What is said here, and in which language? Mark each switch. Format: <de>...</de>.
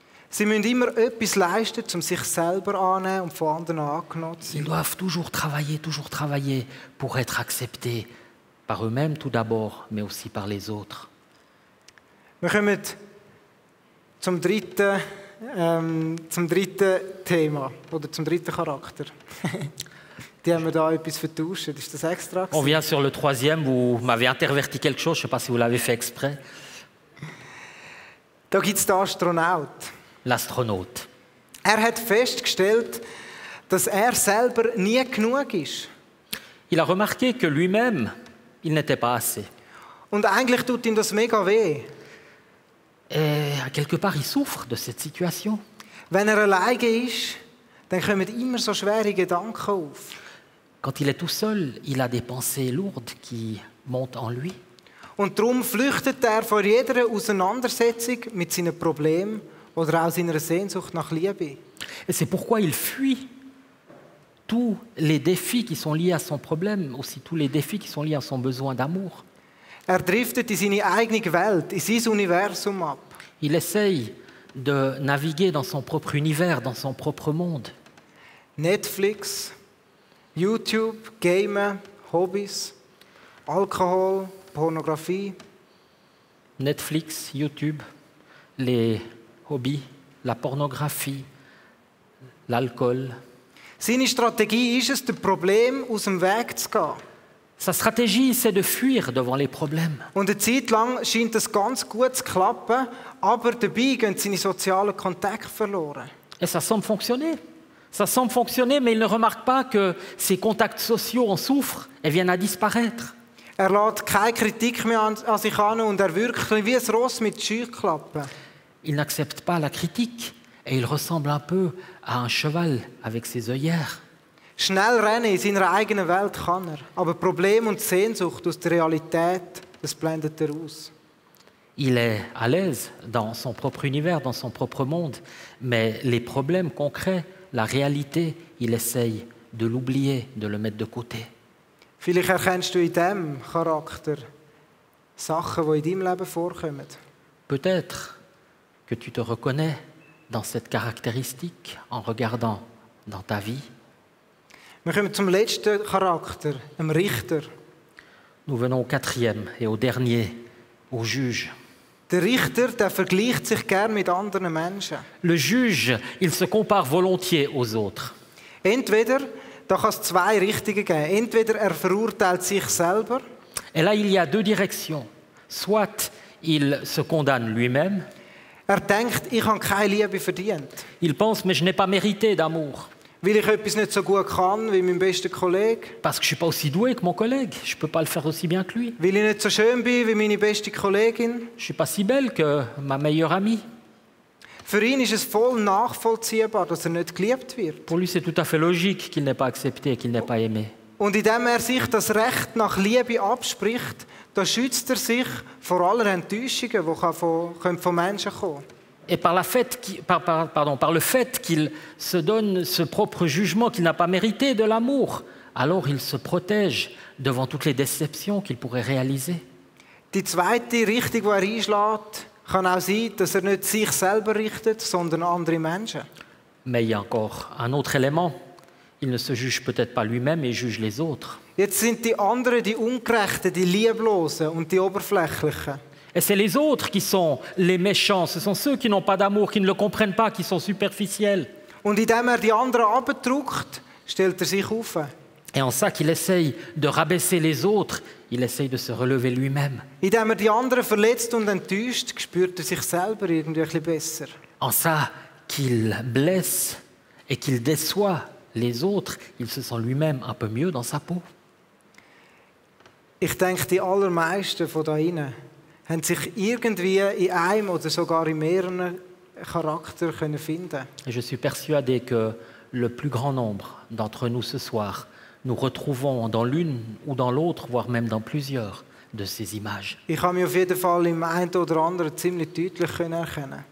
<de>Sie müssen immer etwas leisten, um sich selber anzunehmen und von anderen angenommen zu sein.</de> <fr>Ils doivent toujours travailler pour être acceptés par eux-mêmes tout d'abord, mais aussi par les autres.</fr> <de>Wir kommen zum dritten Thema oder zum dritten Charakter. Die haben wir da etwas vertauscht. Ist das extra gewesen?</de> <fr>On vient sur le troisième, vous m'avez interverti quelque chose, je ne sais pas si vous l'avez fait exprès.</fr> <de>Da gibt es den Astronaut.</de> <fr>L'astronaute.</fr> <de>Er hat festgestellt, dass er selber nie genug ist.</de> <fr>Il a remarqué que lui-même, il n'était pas assez.</fr> <de>Und eigentlich tut ihm das mega weh.</de> <fr>Et quelque part, il souffre de cette situation.</fr> <de>Wenn er alleine ist, dann kommen immer so schwere Gedanken auf.</de> <fr>Quand il est tout seul, il a des pensées lourdes qui montent en lui.</fr> <de>Und darum flüchtet er vor jeder Auseinandersetzung mit seinen Problemen oder auch seiner Sehnsucht nach Liebe.</de> <fr>Et c'est pourquoi il fuit tous les défis qui sont liés à son problème, aussi tous les défis qui sont liés à son besoin d'amour.</fr> <de>Er driftet in seine eigene Welt, in sein Universum ab.</de> <fr>Il essaye de naviguer dans son propre univers, dans son propre monde.</fr> <de>Netflix, YouTube, Gamen, Hobbys, Alkohol, Pornografie.</de> <fr>Netflix, YouTube, les hobbies, la pornographie, l'alcool.</fr> <de>Seine Strategie ist es, dem Problem aus dem Weg zu gehen.</de> <fr>Sa stratégie, c'est de fuir devant les problèmes.</fr> <de>Und eine Zeit lang scheint das ganz gut zu klappen, aber dabei gehen seine sozialen Kontakte verloren.</de> <fr>Et ça semble fonctionner. Ça semble fonctionner, mais il ne remarque pas que ces contacts sociaux en souffrent et viennent à disparaître.</fr> <de>Er lässt keine Kritik mehr an sich an und er wirkt wie ein Ross mit Scheuklappen.</de> <fr>Il n'accepte pas la critique et il ressemble un peu à un cheval avec ses œillères.</fr> <de>Schnell rennen in seiner eigenen Welt kann er, aber Problem und Sehnsucht aus der Realität, das blendet er aus.</de> <fr>Il est à l'aise dans son propre univers, dans son propre monde, mais les problèmes concrets, la réalité, il essaye de l'oublier, de le mettre de côté.</fr> <de>Vielleicht erkennst du in diesem Charakter Sachen, die in deinem Leben vorkommen.</de> <fr>Peut-être que tu te reconnais dans cette caractéristique en regardant dans ta vie.</fr> <de>Wir kommen zum letzten Charakter, dem Richter.</de> <fr>Nous venons au quatrième et au dernier, au juge.</fr> <de>Der Richter, der vergleicht sich gern mit anderen Menschen.</de> <fr>Le juge, il se compare volontiers aux autres.</fr> <de>Entweder, da kann es zwei Richtungen geben. Entweder er verurteilt sich selber.</de> <fr>Et là, il y a deux directions. Soit il se condamne lui-même.</fr> <de>Er denkt, ich habe keine Liebe verdient.</de> <fr>Il pense, mais je n'ai pas mérité d'amour.</fr> <de>Weil ich etwas nicht so gut kann wie mein bester Kollege.</de> <fr>Parce que je ne suis pas aussi doué que mon collègue. Je ne peux pas le faire aussi bien que lui.</fr> <de>Weil ich nicht so schön bin wie meine beste Kollegin.</de> <fr>Je ne suis pas si belle que ma meilleure amie.</fr> <de>Für ihn ist es voll nachvollziehbar, dass er nicht geliebt wird.</de> <fr>Pour lui, c'est tout à fait logique qu'il n'ait pas accepté, qu'il n'ait pas aimé.</fr> <de>Und indem er sich das Recht nach Liebe abspricht, da schützt er sich vor aller Enttäuschungen, die von Menschen kommen.</de> <fr>Et par le fait qu'il se donne ce propre jugement qu'il n'a pas mérité de l'amour, alors il se protège devant toutes les déceptions qu'il pourrait réaliser.</fr> <de>Die zweite Richtung, die er einschlägt, kann auch sein, dass er nicht sich selber richtet, sondern andere Menschen.</de> <fr>Mais il y a encore un autre élément. Il ne se juge peut-être pas lui-même et juge les autres.</fr> <de>Jetzt sind die anderen, die Ungerechten, die Lieblosen und die Oberflächlichen.</de> <fr>Et c'est les autres qui sont les méchants. Ce sont ceux qui n'ont pas d'amour, qui ne le comprennent pas, qui sont superficiels.</fr> <de>Und indem er die anderen abdrückt, stellt er sich auf.</de> <fr>Et en ça qu'il essaye de rabaisser les autres, il essaye de se relever lui-même.</fr> <de>Indem er die anderen verletzt und enttäuscht, spürt er sich selber irgendwie ein bisschen besser.</de> <fr>En ça qu'il blesse et qu'il déçoit les autres, il se sent lui-même un peu mieux dans sa peau.</fr> <de>Ich denke, die allermeisten von da innen haben sich irgendwie in einem oder sogar in mehreren Charakteren finden.</de> <fr>Et je suis persuadé que le plus grand nombre d'entre nous ce soir, nous retrouvons dans l'une ou dans l'autre, voire même dans plusieurs de ces images.</fr> <de>Ich kann mich auf jeden Fall im einen oder anderen ziemlich deutlich erkennen.</de>